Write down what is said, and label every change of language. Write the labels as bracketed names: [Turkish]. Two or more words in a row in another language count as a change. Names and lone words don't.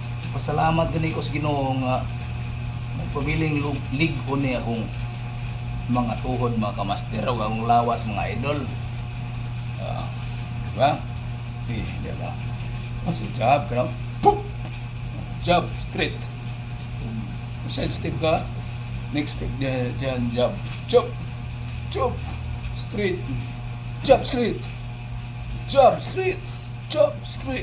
[Cebuano] pasalamat gani ko sa Ginoo nga nagpabiling ligon ni akong mga tuhod, mga kamaster, o akong lawas, mga idol. Diba? Diba? Mas jab ka na. [English] Jab, straight. Side step ka. Next step dyan, jab. Jab. Jab. Straight. Jab, straight. Jab, straight. Jab, straight.